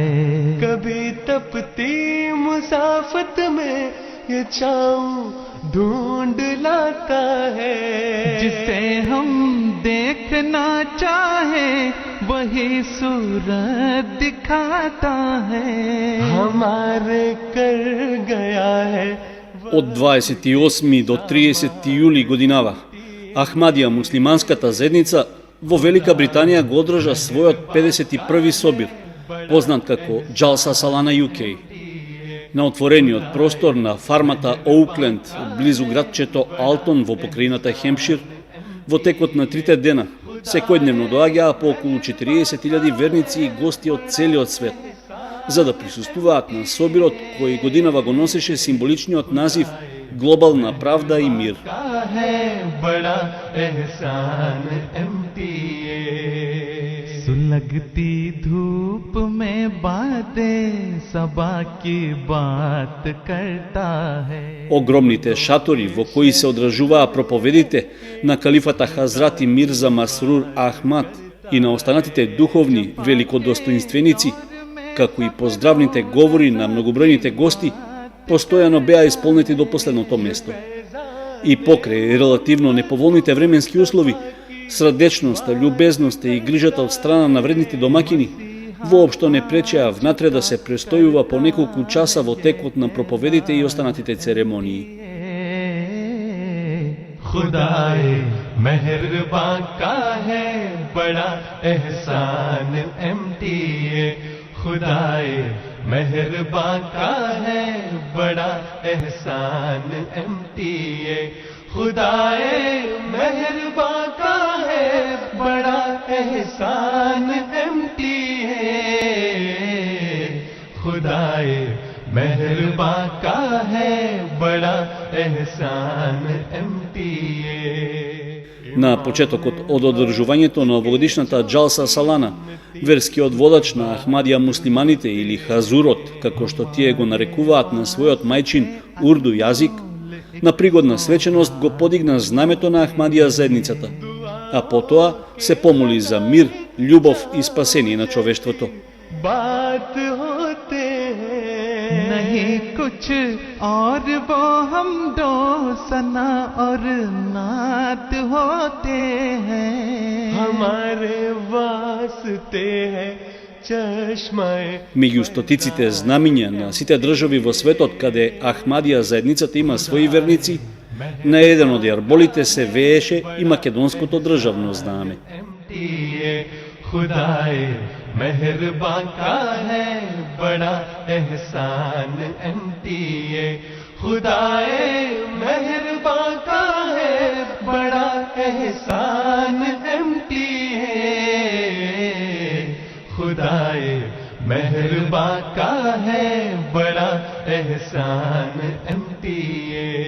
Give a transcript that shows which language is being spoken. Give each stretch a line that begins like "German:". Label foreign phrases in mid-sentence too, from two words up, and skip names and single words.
Urdu: کبھی تپتی مسافت میں یہ چھاؤں ڈھونڈ لاتا ہے, جسے ہم دیکھنا چاہے وہی صورت دکھاتا ہے. ہمارے کر گیا ہے.
Macedonian: Од 28 до 30 јули годинава, Ахмадија муслиманската заедница во Велика Британија го одржа својот 51 собир, познат како Джалса Салана UK. На отворениот простор на фармата Оукленд, близу градчето Алтон во покрајината Хемпшир, во текот на 3 дена, секојдневно доаѓаа по околу 40.000 верници и гости од целиот свет, за да присуствуваат на собирот кој годинава го носеше символичниот назив Глобална правда и мир.
Urdu: سلگتی دھوپ میں باتیں صبا کی بات کرتا ہے.
Macedonian: Огромните шатори во кои се одржуваа проповедите на калифата Хазрати Мирза Масрур Ахмад и на останатите духовни великодостоинственици, како и поздравните говори на многобројните гости, постојано беа исполнети до последното место. И покрај релативно неповолните временски услови, срдечноста, љубезноста и грижата од страна на вредните домакини воопшто не пречеа внатре да се престојува по неколку часа во текот на проповедите и останатите церемонии.
Urdu: خدائے مہربان کا ہے بڑا احسان MTA, خدائے مہربان کا ہے بڑا احسان MTA، خدائے مہربان کا ہے بڑا احسان MTA، خدائے مہربان کا ہے بڑا احسان MTA.
Macedonian: На почетокот од одржувањето на овогодишната Джалса Салана, верскиот водач на Ахмадија муслиманите или Хазурот, како што тие го нарекуваат на својот мајчин урду јазик, на пригодна свеченост го подигна знамето на Ахмадија заедницата, а потоа се помоли за мир, љубов и спасение на човештвото.
Urdu: نہیں کچھ اور وہ ہم دو ثنا اور نعت ہوتے ہیں, ہمارے واسطے ہے چشمۂ.
Macedonian: Меѓу стотиците знамиња на сите држави во светот каде Ахмадија заедницата има своји верници, на еден од јарболите се вееше и македонското државно знаме.
Urdu: خدائے مہربان کا ہے بڑا احسان MTA، خدائے مہربان کا ہے بڑا احسان MTA، خدائے مہربان کا ہے بڑا احسان MTA.